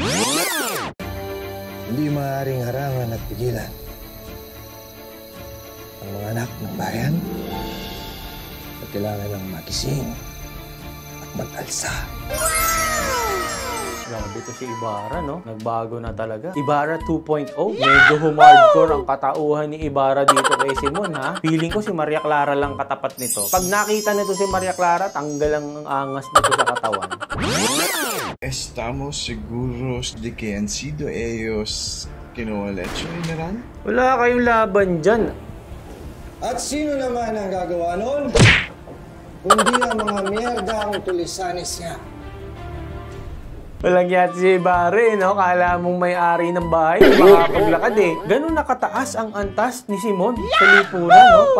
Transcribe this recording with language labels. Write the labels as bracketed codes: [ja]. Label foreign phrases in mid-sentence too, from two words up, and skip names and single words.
[tl] Hindi maaaring harangan at pigilan ang mga anak ng bayan at kailangan lang magising at mag-alsa. Grabe to si Ibarra, no? Nagbago na talaga. Ibarra 2.0. Medyo humardcore ang katauhan ni Ibarra dito kay Simon, ha? Feeling ko si Maria Clara lang katapat nito. Pag nakita nito si Maria Clara, tanggal ang angas nito sa katawan. [es] Estamos seguros de que han sido ellos que no han hecho General? [tl] Wala kayong laban dyan. At sino naman ang gagawa nun? Kundi ang mga miyerdang tulisanes niya. Walang yat si Ibarra, no? Kala mong may-ari ng bahay, makapaglakad eh. Ganun nakataas ang antas ni Simon sa lipunan, no?